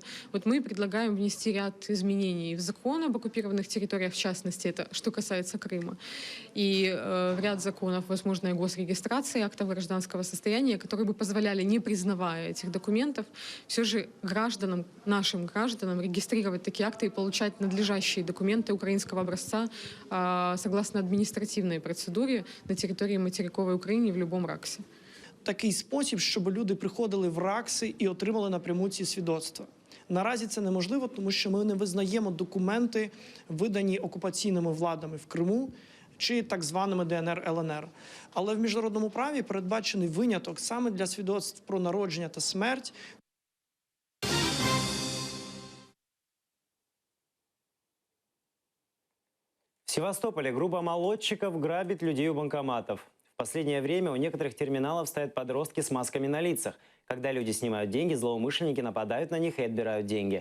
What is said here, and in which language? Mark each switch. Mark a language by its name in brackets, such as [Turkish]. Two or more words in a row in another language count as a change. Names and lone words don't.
[Russian] Вот мы предлагаем внести ряд изменений в закон об оккупированных территориях, в частности, это что касается Крыма, и в ряд законов возможная госрегистрация актов гражданского состояния, которые бы позволяли, не признавая этих документов, все же гражданам, нашим гражданам регистрировать такие акты и получать надлежащие документы украинского образца согласно [Ukrainian] адміністративній процедурі на території материкової України в будь-якому РАКСі. Такий спосіб, щоб люди приходили в РАКСи і отримали напряму ці свідоцтва. Наразі це неможливо, тому що ми не визнаємо документи, видані окупаційними владами в Криму чи так званими ДНР-ЛНР. Але в міжнародному праві передбачений виняток саме для свідоцтв про народження та смерть. [Russian] В Севастополе группа молодчиков грабит людей у банкоматов. В последнее время у некоторых терминалов стоят подростки с масками на лицах. Когда люди снимают деньги, злоумышленники нападают на них и отбирают деньги.